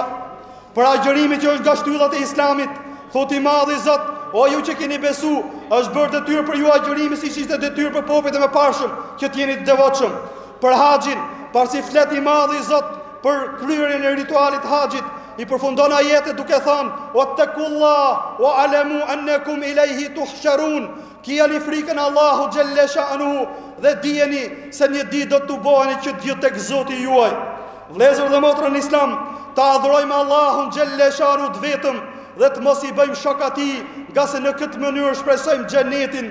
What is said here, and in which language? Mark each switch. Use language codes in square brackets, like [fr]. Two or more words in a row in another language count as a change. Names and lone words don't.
[sq] Për agjërimi që është nga shtyllat e Islamit, thot i madhi Zot, o ju që keni besu, është bërë detyrë për ju agjërimi siç ishte detyrë për popujt e mëparshëm që të jeni të devotshëm. Për haxhin, pasi flet i madhi Zot për kryerjen e ritualit haxhit, i përfundon ajetet duke thënë: [ar] "واتقوا الله واعلموا أنكم إليه تحشرون." [sq] Kijani frikën Allahu [ar] جل شأنه [sq] dhe dijeni se një ditë do të bëheni që të jetë tek Zoti juaj. Vëllezër dhe motra në Islam, ta adhurojmë Allahun [ar] جل شأنه [sq] të vetëm dhe të mos i bëjmë shok atij, nga se në këtë mënyrë shpresojmë xhenetin.